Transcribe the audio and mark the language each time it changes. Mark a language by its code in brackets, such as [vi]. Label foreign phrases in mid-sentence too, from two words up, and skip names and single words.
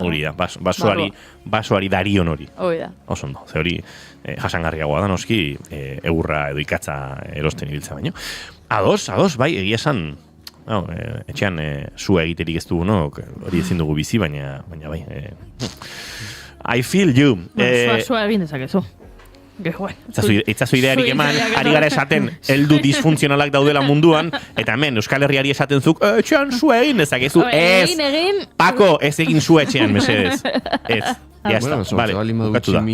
[eu] Hori da, basoari darion hori. Hori da. Oso ondo, ze hori jasangarriagoa da noski, egurra edo ikatza erosten ibiltza baino. Ados, bai, egia esan, etxean sua egiterik ez dugu, hori ezin dugu bizi, baina bai. [en] I feel you. [eu] Sua egin dezakezu. Itzazu idearik eman, ari gara esaten heldu disfuntzionalak daudela munduan, eta hemen Euskal Herriari esaten zuk, etxean sua egin dezakezu. Ez, Pako, ez egin sua etxean, mesedez. Ez, jazta, bale, bukatu da.